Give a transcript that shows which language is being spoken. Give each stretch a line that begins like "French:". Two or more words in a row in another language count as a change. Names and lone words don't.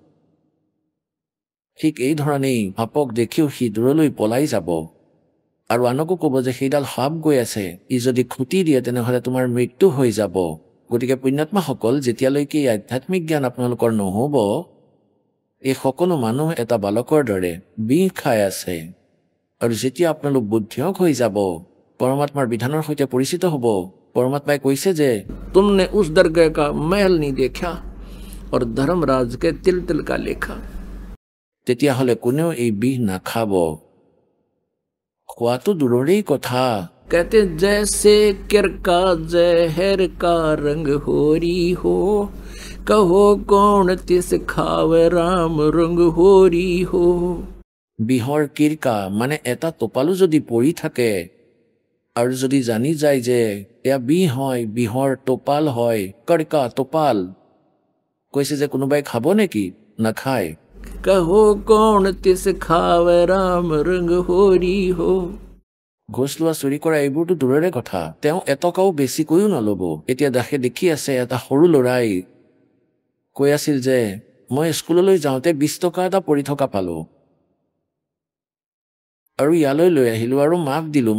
Assamese: ঠিক এই ধৰণেই সাপক দেখিও সি দূৰলৈ পলাই যাব আৰু আনকো ক'ব যে সেইডাল সাপ গৈ আছে, ই যদি খুটি দিয়ে তেনেহ'লে তোমাৰ মৃত্যু হৈ যাব। গতিকে পুণ্যাত্মাসকল, যেতিয়ালৈকে এই আধ্যাত্মিক জ্ঞান আপোনালোকৰ নহ'ব, এই সকলো মানুহ এটা বালকৰ দৰে বিষ খাই আছে। আৰু যেতিয়া আপোনালোক বুদ্ধিয়ক হৈ যাব, পৰমাত্মাৰ বিধানৰ সৈতে পৰিচিত হ'ব, পৰমাত্মাই কৈছে যে
Hindi: तुमने उस दरगाह का महल नहीं देखा और धर्मराज के तिल तिल का लेखा।
Assamese: তেতিয়াহ'লে কোনেও এই বিষ নাখাব। খোৱাটো দূৰৰেই কথা।
Hindi: कहते जैसे किर का जहर का रंग होरी हो, कहो कौन तिस खावे राम रंग होरी हो।
Assamese: বিহৰ কিৰকা মানে এটা টোপালো যদি পৰি থাকে আৰু যদি জানি যায় যে এয়া বিহ হয়, বিহৰ টোপাল হয়, কৰ্কা টোপাল, কৈছে যে কোনোবাই খাব নেকি? নাখায়।
Hindi: कहो कौन तिस खावे राम रंग होरी हो।
Assamese: ঘোচ লোৱা, চুৰি কৰা এইবোৰতো দূৰৰে কথা, তেওঁ এটকাও বেছিকৈও নল'ব। এতিয়া দাসে দেখি আছে এটা সৰু ল'ৰাই কৈ আছিল যে মই স্কুললৈ যাওঁতে 20 টকা এটা পৰি থকা পালোঁ আৰু ইয়ালৈ লৈ আহিলোঁ আৰু মাক দিলোঁ।